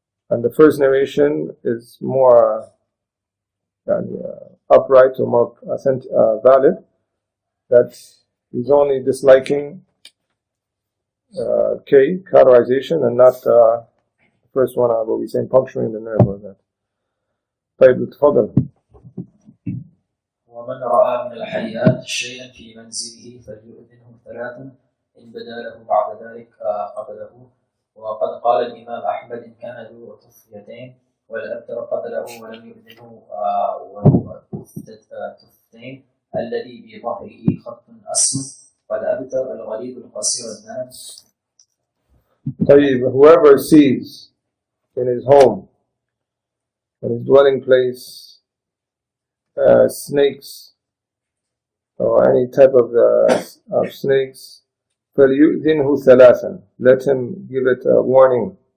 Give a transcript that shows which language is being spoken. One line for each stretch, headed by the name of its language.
English: And the first narration is more upright or more valid, that he's only disliking cauterization and not the first one, what we say, puncturing the nerve or that.
Arabic: طيب تفضل. ومن رأى من الحيات شيئا في منزله فليؤذنه ثلاثا إن بدا له بعد ذلك قتله. وقد قال الإمام أحمد إن كان ذو طفيتين والأبتر قتله ولم يؤذنه وهو طفتين الذي بظهره خط أسود والأبتر الغليظ القصير الذنب.
English: طيب, whoever sees in his home, in his dwelling place, snakes or any type of snakes,
Arabic: فَلْيُؤْذِنْهُ ثَلَاثًا,
English: let him give it a warning.